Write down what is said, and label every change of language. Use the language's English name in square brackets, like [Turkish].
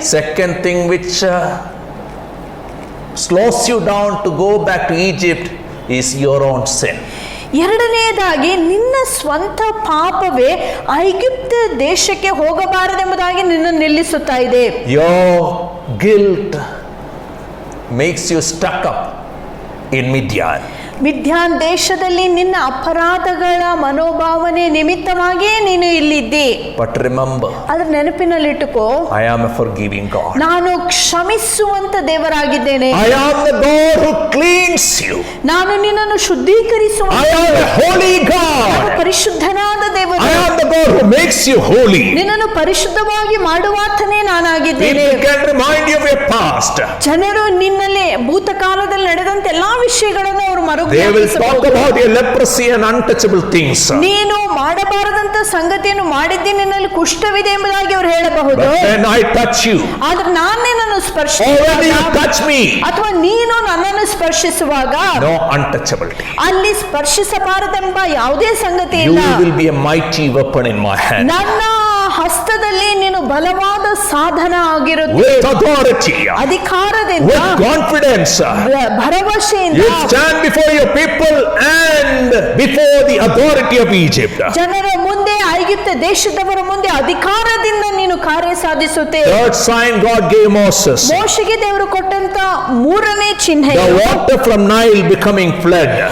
[English] Second thing which slows you down to go back to Egypt is your own sin. [Kannada] 2ನೇದಾಗಿ ನಿನ್ನ ಸ್ವಂತ ಪಾಪವೇ ಐಗುಪ್ತ ದೇಶಕ್ಕೆ ಹೋಗಬಾರದೆಂಬುದಾಗಿ ನಿನ್ನನ್ನು ನಿಲ್ಲಿಸುತ್ತಾ ಇದೆ. [English] Your guilt makes you stuck up in Midian. [Kannada] ಮಿದ್ಯಾನ್ ದೇಶದಲ್ಲಿ ನಿನ್ನ ಅಪರಾಧಗಳ ಮನೋಭಾವನೆ ನಿಮಿತ್ತವಾಗಿಯೇ ನೀನು ಇಲ್ಲಿದ್ದಿ. [English] But remember, [Kannada] ಆದ್ರೆ ನೆನಪಿನಲ್ಲಿಟ್ಟುಕೋ, [English] I am a forgiving God. [Kannada] ನಾನು ಕ್ಷಮಿಸುವಂತ ದೇವರಾಗಿದ್ದೇನೆ. [English] I am the God who cleans you. [Kannada] ನಾನು ನಿನ್ನನ್ನು ಶುದ್ಧೀಕರಿಸುವ [English] I am a holy God. [Kannada] ಪರಿಶುದ್ಧನಾದ ದೇವರು. [English] I am the God who makes you holy. [Kannada] ನಿನ್ನನ್ನು ಪರಿಶುದ್ಧವಾಗಿ ಮಾಡುವಾತನೇ ನಾನಾಗಿದ್ದೇನೆ. [English] People can remind you of your past. [Kannada] ಜನರು ನಿನ್ನಲ್ಲಿ ಭೂತಕಾಲದಲ್ಲಿ ನಡೆದಂತ ಎಲ್ಲಾ ವಿಷಯಗಳನ್ನು ಅವರು [English] They will talk about your leprosy and untouchable things. [Kannada] ನೀನು ಮಾಡಬಾರದಂತ ಸಂಗತಿಯನ್ನು ಮಾಡಿದ್ದಿ, ನಿನ್ನಲ್ಲಿ ಕುಷ್ಠವಿದೆ ಎಂಬುದಾಗಿ ಅವರು ಹೇಳಬಹುದು. [English] But when I touch you, [Kannada] ಆದ್ರೆ ನಾನು ನಿನ್ನನ್ನು [English] or when you touch me, [Kannada] ಅಥವಾ ನೀನು ನನ್ನನ್ನು ಸ್ಪರ್ಶಿಸುವಾಗ [English] no untouchability. [Kannada] ಅಲ್ಲಿ ಸ್ಪರ್ಶಿಸಬಾರದೆಂಬ ಯಾವುದೇ ಸಂಗತಿ [English] You [Kannada] ಇಲ್ಲ. [English] will be a mighty weapon in my hand. [Kannada] ನನ್ನ ಹಸ್ತದಲ್ಲಿ ನೀನು ಬಲವಾದ ಸಾಧನ ಆಗಿರುತ್ತೆ. [English] With authority, [Kannada] ಅಧಿಕಾರದಿಂದ, [English] with confidence, [Kannada] ಭರವಸೆಯಿಂದ [English] you stand before your people and before the authority of Egypt. [Kannada] ಜನರ ಮುಂದೆ, ಐಗುಪ್ತ ದೇಶದವರ ಮುಂದೆ ಅಧಿಕಾರದಿಂದ ನೀನು ಕಾರ್ಯ ಸಾಧಿಸುತ್ತೆ. [English] Third sign God gave Moses. [Kannada] ಮೋಶೆಗೆ ದೇವರು ಕೊಟ್ಟಂತ ಮೂರನೇ ಚಿಹ್ನೆ, [English] The water from Nile becoming flood.